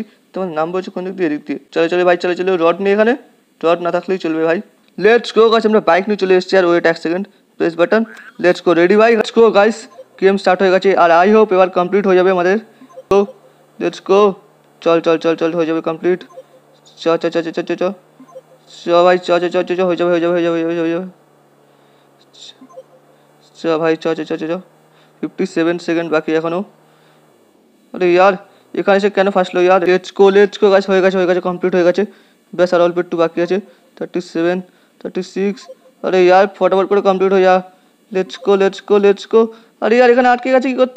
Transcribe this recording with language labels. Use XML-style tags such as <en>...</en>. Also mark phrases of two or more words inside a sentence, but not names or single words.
<bn>তোমার নাম বলছে কোন দিক দিয়ে, এদিক দিয়ে। চলে চলে ভাই, চলে চলে। রড নিয়ে এখানে, রড না থাকলেই চলবে ভাই।</bn> <en>let's go guys,</en> <bn>আমরা বাইক নিয়ে চলে এসেছি। আর ওয়েট এক সেকেন্ড,</bn> <en>press button. let's go,</en> <bn>রেডি ভাই,</bn> <en>let's go guys. game start</en> <bn>হয়ে গেছে, আর</bn> <en>I hope</en> <bn>এবার কমপ্লিট হয়ে যাবে আমাদের। তো</bn> <en>let's go,</en> <bn>চল চল চল চল, হয়ে যাবে কমপ্লিট। চ চ চ চ চ চ চ ভাই, চ চ চ চ চ, হয়ে যাবে হয়ে যাবে হয়ে যাবে হয়ে যাবে। চ ভাই, চ চ চ চ চ। 57 সেকেন্ড বাকি এখনো। আরে ইয়ার, এখানে এসে কেন ফাঁসলো ইয়ার।</bn> <en>let's go guys,</en> <bn>হয়ে গেছে হয়ে গেছে, কমপ্লিট হয়ে গেছে। ব্যাস আর অল্প একটু বাকি আছে। 37, 36। আরে ইয়ার ফটাফট করে কমপ্লিট হয়ে যা।</bn> <en>let's go let's go let's go.</en> <bn>আরে ইয়ার এখানে আটকে গেছে কি করতে।</bn>